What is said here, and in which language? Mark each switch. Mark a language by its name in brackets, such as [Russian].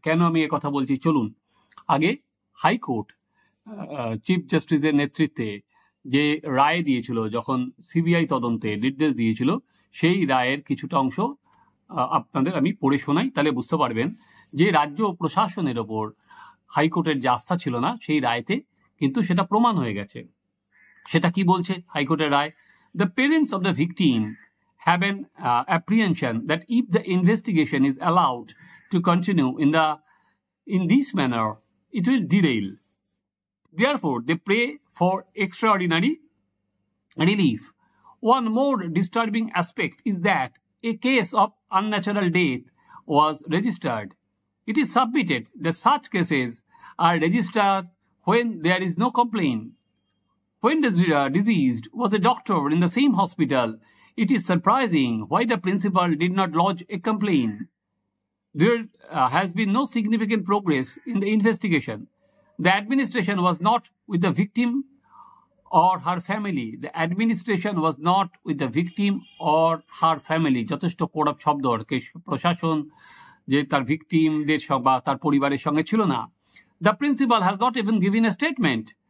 [Bangla] কেন আমি কথা বলছি, চলুন আগে হাইকোর্ট চিফ জাস্টিসের নেতৃত্বে যে রায় দিয়েছিল, যখন সিবিআই তদন্তে নির্দেশ দিয়েছিল, সেই রায়ের কিছুটা অংশ আপনাদের আমি পড়ে শোনাই, তাহলে বুঝতে পারবেন যে রাজ্য প্রশাসনের ওপর হাইকোর্টের যে আস্থা ছিল না সেই রায়তে কিন্তু সেটা প্রমাণ হয়ে গেছে। সেটা কি বলছে হাইকোর্টের রায়? [English] The parents of the victim have an apprehension that if the investigation is allowed to continue in this manner, it will derail. Therefore, they pray for extraordinary relief. One more disturbing aspect is that a case of unnatural death was registered. It is submitted that such cases are registered when there is no complaint. When the deceased was a doctor in the same hospital, it is surprising why the principal did not lodge a complaint. There has been no significant progress in the investigation. The administration was not with the victim or her family. The administration was not with the victim or her family. [Bangla] যথেষ্ট কোড়া শব্দ, প্রশাসন যে তার ভিকটিমদের বা তার পরিবারের সঙ্গে ছিল না। [English] The principal has not even given a statement.